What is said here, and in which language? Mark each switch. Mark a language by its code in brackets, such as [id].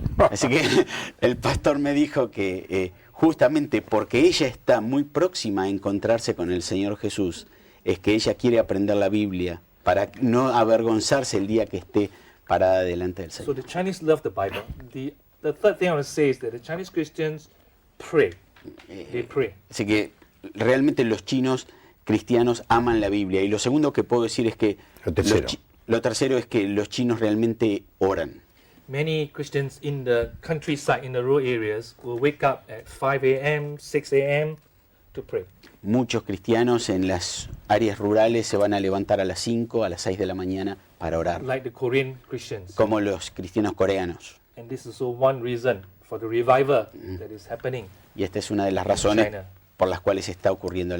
[es] Así que el pastor me dijo que justamente porque ella está muy próxima a encontrarse con el Señor Jesús, es que ella quiere aprender la Biblia para no avergonzarse el día que esté parada delante del [en] So [es] Señor. [en] the Chinese love the Bible. The third thing I want to say is that the Chinese Christians pray. They pray. [es] Así que realmente los chinos cristianos aman la Biblia. Y lo segundo que puedo decir es que lo tercero es que los chinos realmente oran. [en] Many Christians in the countryside, in the rural areas, will wake up at 5 a.m., 6 a.m. to pray. [es] Muchos cristianos en las áreas rurales se van a levantar a las 5, a las 6 de la mañana para orar, [en] Like the Korean Christians. [es] como los cristianos coreanos. [en] And this is also one reason for the revival that is happening. [es] Y esta es una de las razones [en] China. [es] por las cuales está ocurriendo el